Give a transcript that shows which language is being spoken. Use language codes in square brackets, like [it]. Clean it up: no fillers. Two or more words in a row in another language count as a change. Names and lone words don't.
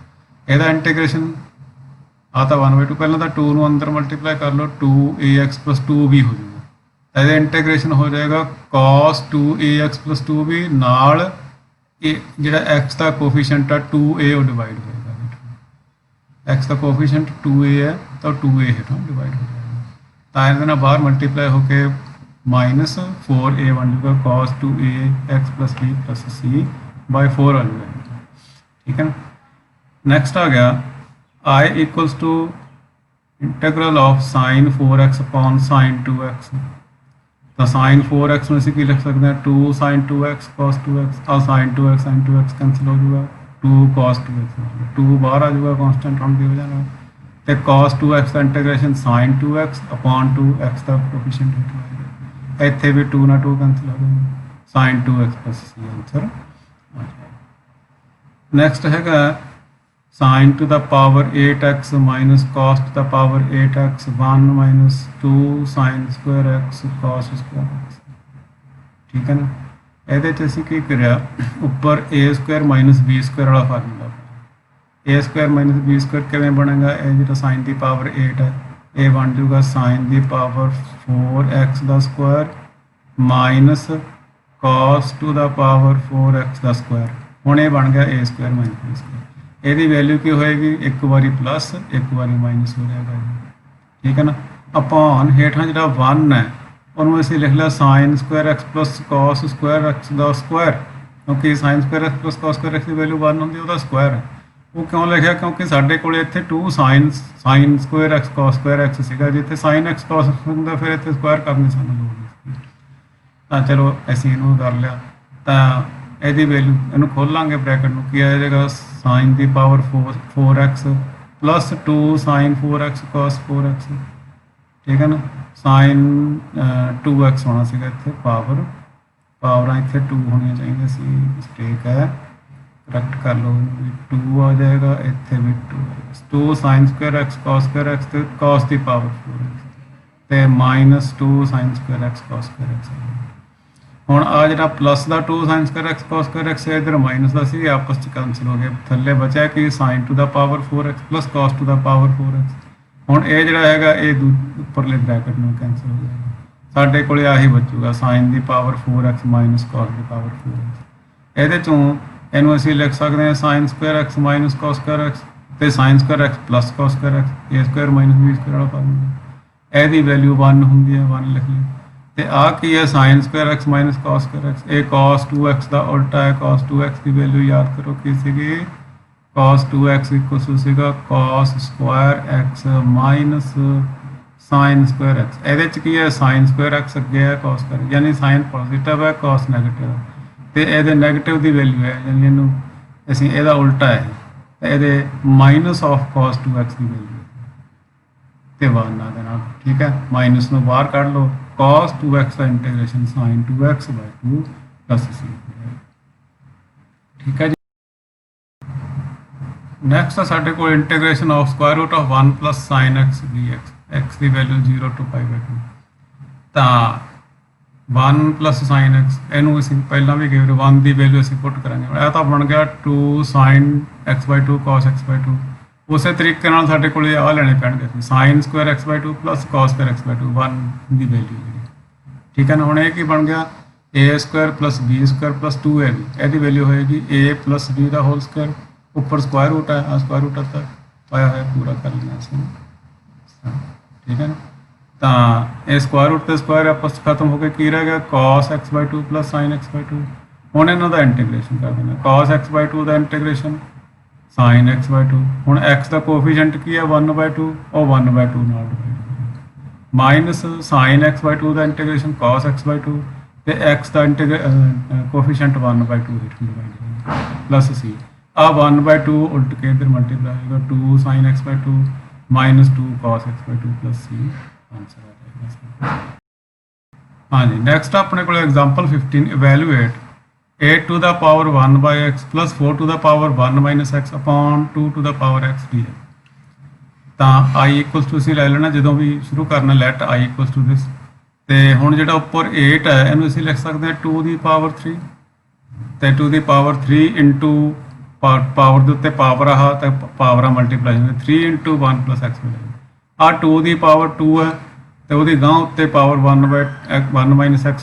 [pa] ਇਹਦਾ ਇੰਟੀਗ੍ਰੇਸ਼ਨ ਆ ਤਾਂ 1/2, ਪਹਿਲਾਂ ਤਾਂ 2 ਨੂੰ ਅੰਦਰ ਮਲਟੀਪਲਾਈ ਕਰ ਲਓ 2 ax + 2b ਹੋ ਜਾਊਗਾ, ਇਹਦਾ ਇੰਟੀਗ੍ਰੇਸ਼ਨ ਹੋ ਜਾਏਗਾ cos 2 ax + 2b ਨਾਲ ਇਹ ਜਿਹੜਾ x ਦਾ ਕੋਫੀਸ਼ੀਐਂਟ ਆ 2a ਉਹ ਡਿਵਾਈਡ ਹੋਏਗਾ, x ਦਾ ਕੋਫੀਸ਼ੀਐਂਟ 2a ਹੈ ਤਾਂ 2a ਹੇਠਾਂ ਡਿਵਾਈਡ ਹੋ ਜਾਏਗਾ, ਤਾਂ ਇਹਦੇ ਨਾਲ ਬਾਹਰ ਮਲਟੀਪਲਾਈ ਹੋ ਕੇ -4a ਬਣ ਜਾਊਗਾ cos 2a x + b + c/4 ਆ ਜਾਊਗਾ, ਠੀਕ ਹੈ ਨਾ। ਨੈਕਸਟ ਆ ਗਿਆ [en] i = integral of sin 4x upon sin 2x, [pa] ਤਾਂ sin 4x ਨੂੰ ਅਸੀਂ ਕੀ ਲਿਖ ਸਕਦੇ ਹਾਂ 2 sin 2x cos 2x ਆ sin 2x sin 2x ਕੈਂਸਲ ਹੋ ਜਾਊਗਾ 2 cos 2x 2 ਬਾਹਰ ਆ ਜਾਊਗਾ ਕਨਸਟੈਂਟ ਹੋਣ ਦੀ ਵਜ੍ਹਾ ਨਾਲ ਤੇ cos 2x ਦਾ ਇੰਟੀਗ੍ਰੇਸ਼ਨ [en] sin 2x upon 2x [pa] ਦਾ ਕੋਐਫੀਸ਼ੀਐਂਟ ਹੋਏਗਾ ਇੱਥੇ ਵੀ 2 ਨਾਲ 2 ਕੈਂਸਲ ਹੋ ਜਾਊਗਾ [en] sin 2x plus c [pa] ਆਨਸਰ ਨੈਕਸਟ ਹੈਗਾ [en] sin to the power 8x minus cos to the power 8x 1 minus 2 sin square x [pa] cos square x ਠੀਕ ਹੈ ਨਾ ਇਹਦੇ 'ਚ ਅਸੀਂ ਕੀ ਕਰਿਆ ਉੱਪਰ [en] a square minus b square [pa] ਵਾਲਾ ਫਾਰਮੂਲਾ [en] a square minus b square [pa] ਕਿਵੇਂ ਬਣੇਗਾ ਇਹ ਜਿਹੜਾ sin ਦੀ ਪਾਵਰ 8 ਹੈ ਇਹ ਬਣ ਜਾਊਗਾ sin ਦੀ ਪਾਵਰ 4x ਦਾ ਸਕੁਆਇਰ ਮਾਈਨਸ [en] cos to the power 4x [pa] ਦਾ ਸਕੁਆਇਰ ਹੁਣ ਇਹ ਬਣ ਗਿਆ [en] a square minus b square [pa] ਇਹਦੀ ਵੈਲਿਊ ਕੀ ਹੋਏਗੀ ਇੱਕ ਵਾਰੀ ਪਲੱਸ ਇੱਕ ਵਾਰੀ ਮਾਈਨਸ ਹੋ ਜਾਏਗਾ ਠੀਕ ਹੈ ਨਾ ਅਪੋਨ ਹੇਠਾਂ ਜਿਹੜਾ 1 ਹੈ ਉਹਨੂੰ ਅਸੀਂ ਲਿਖ ਲਿਆ [en] sin square x plus cos square x [pa] ਦਾ ਸਕੁਆਇਰ ਕਿਉਂਕਿ [en] sin square x plus cos square x [pa] ਦੀ ਵੈਲਿਊ 1 ਹੁੰਦੀ ਉਹਦਾ ਸਕੁਆਇਰ ਹੈ ਉਹ ਕਿਉਂ ਲਿਖਿਆ ਕਿਉਂਕਿ ਸਾਡੇ ਕੋਲ ਇੱਥੇ [en] 2 sin square x cos square x [pa] ਸੀਗਾ ਜਿੱਥੇ [en] sin x cos x [pa] ਹੁੰਦਾ ਫਿਰ ਇੱਥੇ ਸਕੁਆਇਰ ਕਰਨੀ ਸਾਨੂੰ ਲੋੜ ਨਹੀਂ ਤਾਂ ਚਲੋ ਅਸੀਂ ਇਹਨੂੰ ਕਰ ਲਿਆ ਤਾਂ ਇਹਦੀ ਵੈਲਿਊ ਇਹਨੂੰ ਖੋਲਾਂਗੇ ਬ੍ਰੈਕਟ ਨੂੰ ਕੀ ਆ ਜਾਏਗਾ sin ਦੀ ਪਾਵਰ [en] 4x plus 2 sin 4x cos 4x [pa] ਠੀਕ ਹੈ ਨਾ sin 2x ਹੋਣਾ ਸੀਗਾ ਇੱਥੇ ਪਾਵਰਾਂ ਇੱਥੇ 2 ਹੋਣੀਆਂ ਚਾਹੀਦੀਆਂ ਸੀ ਮਿਸਟੇਕ ਹੈ ਕਰੈਕਟ ਕਰ ਲਓ 2 ਆ ਜਾਏਗਾ ਇੱਥੇ ਵੀ [en] 2 sin square x cos square x [pa] ਤੇ cos ਦੀ ਪਾਵਰ 4x ਤੇ [en] minus 2 sin square x [pa] cos square x ਹੁਣ ਆ ਜਿਹੜਾ ਪਲੱਸ ਦਾ [en] 2 sin square x cos square x [pa] ਹੈ ਇਧਰ ਮਾਈਨਸ ਦਾ ਸੀ ਆਪਸ ਚ ਕੈਂਸਲ ਹੋ ਗਿਆ ਥੱਲੇ ਬਚਿਆ ਕਿ [en] sin to the power 4x plus cos to the power 4x [pa] ਹੁਣ ਇਹ ਜਿਹੜਾ ਹੈਗਾ ਇਹ ਉੱਪਰਲੇ ਬ੍ਰੈਕਟ ਨੂੰ ਕੈਂਸਲ ਹੋ ਜਾਏਗਾ ਸਾਡੇ ਕੋਲੇ ਆਹੀ ਬਚੂਗਾ sin ਦੀ ਪਾਵਰ [en] 4x minus cos [pa] ਦੀ ਪਾਵਰ 4x ਇਹਦੇ ਚੋਂ ਇਹਨੂੰ ਅਸੀਂ ਲਿਖ ਸਕਦੇ ਹਾਂ [en] sin square x minus cos square x [pa] ਤੇ [en] sin square x plus cos square x a square minus b square [pa] ਵਾਲਾ ਫਾਰਮੂਲਾ ਇਹਦੀ ਵੈਲਿਊ 1 ਹੁੰਦੀ ਹੈ 1 ਲਿਖ ਲਈ ਤੇ ਆ ਕੀ ਹੈ [en] sin square x minus cos square x [pa] ਇਹ cos 2x ਦਾ ਉਲਟਾ ਹੈ cos 2x ਦੀ ਵੈਲਿਊ ਯਾਦ ਕਰੋ ਕੀ ਸੀਗੀ cos 2x ਇਕੁਅਲ ਸੀਗਾ [en] cos square x minus sin square x [pa] ਇਹਦੇ ਚ ਕੀ ਹੈ [en] sin square x [pa] ਅੱਗੇ ਹੈ [en] cos square [pa] ਯਾਨੀ sin ਪੋਜ਼ਿਟਿਵ ਹੈ cos ਨੈਗੇਟਿਵ ਤੇ ਇਹਦੇ ਨੈਗੇਟਿਵ ਦੀ ਵੈਲਿਊ ਹੈ ਯਾਨੀ ਇਹਨੂੰ ਅਸੀਂ ਇਹਦਾ ਉਲਟਾ ਹੈ ਤੇ ਇਹਦੇ [en] minus of [pa] cos 2x ਦੀ ਵੈਲਿਊ ਤੇ 1 ਨਾਲ ਦੇ ਨਾਲ ਠੀਕ ਹੈ ਮਾਈਨਸ ਨੂੰ ਬਾਹਰ ਕੱਢ ਲਓ cos 2x ਦਾ ਇੰਟੀਗ੍ਰੇਸ਼ਨ [en] sin 2x by 2 plus c [pa] ਠੀਕ ਹੈ ਜੀ ਨੈਕਸਟ ਸਾਡੇ ਕੋਲ [en] integration of square root of 1 plus sin x dx [pa] x ਦੀ ਵੈਲਿਊ [en] 0 to pi by 2 [pa] ਤਾਂ [en] 1 plus sin x [pa] ਇਹਨੂੰ ਅਸੀਂ ਪਹਿਲਾਂ ਵੀ ਗਏ 1 ਦੀ ਵੈਲਿਊ ਅਸੀਂ ਪੁੱਟ ਕਰਾਂਗੇ ਇਹ ਤਾਂ ਬਣ ਗਿਆ [en] 2 sin x by 2 cos x by 2 [pa] ਉਸੇ ਤਰੀਕੇ ਨਾਲ ਸਾਡੇ ਕੋਲ ਆ ਲੈਣੇ ਪੈਣਗੇ [en] sin square x by 2 [pa] plus cos square x by 2 1 ਦੀ ਵੈਲਿਊ ਠੀਕ ਹੈ ਨਾ ਹੁਣ ਇਹ ਕੀ ਬਣ ਗਿਆ [en] a square plus b square plus 2ab [pa] ਇਹਦੀ ਵੈਲਿਊ ਹੋਏਗੀ [en] a plus b [pa] ਦਾ [en] whole square [pa] ਉੱਪਰ [en] square root [pa] ਹੈ ਆ [en] square root [pa] ਤੱਕ ਪਾਇਆ ਹੋਇਆ ਪੂਰਾ ਕਰ ਲੈਣਾ ਅਸੀਂ ਠੀਕ ਹੈ ਨਾ ਤਾਂ ਇਹ [en] square root [pa] ਤੇ ਸਕੁਆਇਰ ਆਪਸ ਖਤਮ ਹੋ ਕੇ ਕੀ ਰਹਿ ਗਿਆ [en] cos x by 2 plus sin x by 2 [pa] ਹੁਣ ਇਹਨਾਂ ਦਾ ਇੰਟੀਗ੍ਰੇਸ਼ਨ ਕਰ ਦੇਣਾ [en] cos x by 2 [pa] ਦਾ ਇੰਟੀਗ੍ਰੇਸ਼ਨ [en] sin x by 2 [pa] ਹੁਣ x ਦਾ ਕੋਐਫੀਸ਼ੀਐਂਟ ਕੀ ਹੈ [en] 1 by 2 [pa] ਉਹ [en] 1 by 2 [pa] ਨਾਲ ਮਾਈਨਸ [en] sin x by 2 [pa] ਦਾ ਇੰਟੀਗ੍ਰੇਸ਼ਨ [en] cos x by 2 [pa] ਤੇ x ਦਾ ਕੋਐਫੀਸ਼ੀਐਂਟ [en] 1 by 2 [pa] ਹੇਠ ਡਿਵਾਈਡ ਪਲੱਸ c ਆ [en] 1 by 2 [pa] ਉਲਟ ਕੇ ਇਧਰ ਮਲਟੀਪਲਾਈ ਹੋਏਗਾ [en] 2 sin x by 2 minus 2 cos x by 2 plus c [pa] ਆਨਸਰ ਆ ਜਾਏਗਾ ਹਾਂਜੀ ਨੈਕਸਟ ਆਪਣੇ ਕੋਲ ਐਗਜ਼ਾਮਪਲ 15 ਇਵੈਲੂਏਟ [en] 8 to the power 1 by x plus 4 to the power 1 minus x upon 2 to the power x dx [pa] ਤਾਂ [en] i equals to [pa] ਅਸੀਂ ਲੈ ਲੈਣਾ ਜਦੋਂ ਵੀ ਸ਼ੁਰੂ ਕਰਨਾ [en] let i equals to this [pa] ਤੇ ਹੁਣ ਜਿਹੜਾ ਉੱਪਰ 8 ਹੈ ਇਹਨੂੰ ਅਸੀਂ ਲਿਖ ਸਕਦੇ ਹਾਂ 2 ਦੀ ਪਾਵਰ 3 ਤੇ 2 ਦੀ ਪਾਵਰ 3 into ਪਾਵਰ ਦੇ ਉੱਤੇ ਪਾਵਰ ਆ ਤੇ ਪਾਵਰਾਂ ਮਲਟੀਪਲਾਈ ਹੁੰਦੇ [en] 3 into 1 plus x [pa] ਮਿਲੇਗਾ ਆ 2 ਦੀ ਪਾਵਰ 2 ਹੈ ਤੇ ਉਹਦੀ ਗਾਂ ਉੱਤੇ ਪਾਵਰ [en] 1 minus x